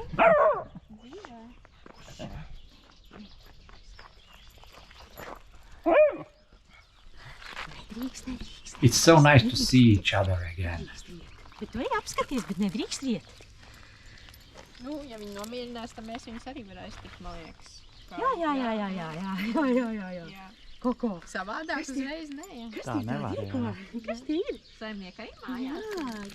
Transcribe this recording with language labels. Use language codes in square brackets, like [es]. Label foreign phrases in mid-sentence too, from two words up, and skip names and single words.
[en] It's so nice to see each other again. [lv] Bet tu ej apskaties, bet nedrīkst iet. Nu, ja viņi nomierinās, tad mēs viņus arī varēs tikt, man liekas. Jā. Koko. Savādāk uzreiz nē, ja. Tā nevar, jā. Kas tie ir? Saimnieki arī mājās.